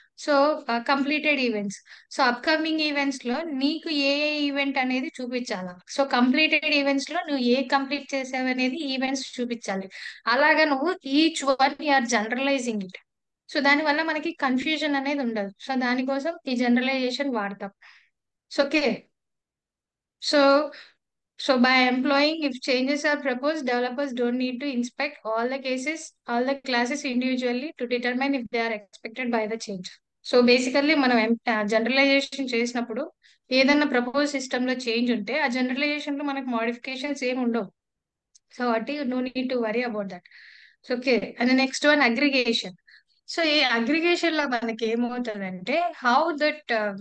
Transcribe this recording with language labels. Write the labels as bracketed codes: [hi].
[te] So completed events. So upcoming events లో నీకు ఏ ఏ event అనేది చూపించాలా. సో కంప్లీటెడ్ ఈవెంట్స్ లో నువ్వు ఏ కంప్లీట్ చేసావు అనేది ఈవెంట్స్ చూపించాలి. అలాగా నువ్వు [en] Each one you're generalising it. [te] So దాని వల్ల మనకి కన్ఫ్యూజన్ అనేది ఉండదు. సో దానికోసం ఈ జనరలైజేషన్ వాడతాం. [en] So okay, so so by employing, if changes are proposed, developers don't need to inspect all the classes individually to determine if they are expected by the change. [te] So basically మనం generalisation చేసినప్పుడు ఏదన్నా propose system లో change ఉంటే ఆ generalisation లో మనకి modifications ఏమి ఉండవు. [en] So వాటి no need to worry about that. So okay, and next one aggregation. [te] So ఈ అగ్రిగేషన్ లో మనకి ఏమవుతుందంటే, హౌ దట్